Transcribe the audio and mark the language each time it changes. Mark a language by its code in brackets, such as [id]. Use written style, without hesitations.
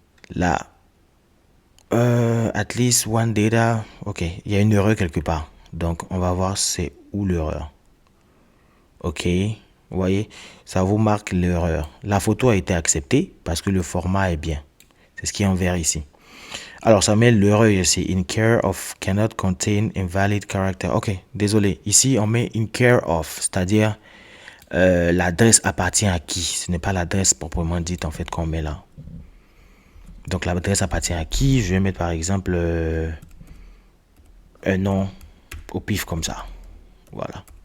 [fr] Là, [en] at least one data. [fr] Ok, il y a une erreur quelque part. Donc, on va voir c'est où l'erreur. Ok, vous voyez, ça vous marque l'erreur. La photo a été acceptée parce que le format est bien. C'est ce qui est en vert ici. Alors, ça met l'erreur ici. [en] In care of cannot contain invalid character. [fr] Ok, désolé. Ici, on met [en] in care of, [fr] c'est-à-dire l'adresse appartient à qui. Ce n'est pas l'adresse proprement dite en fait qu'on met là. Donc l'adresse appartient à qui? Je vais mettre par exemple un nom au pif comme ça. Voilà.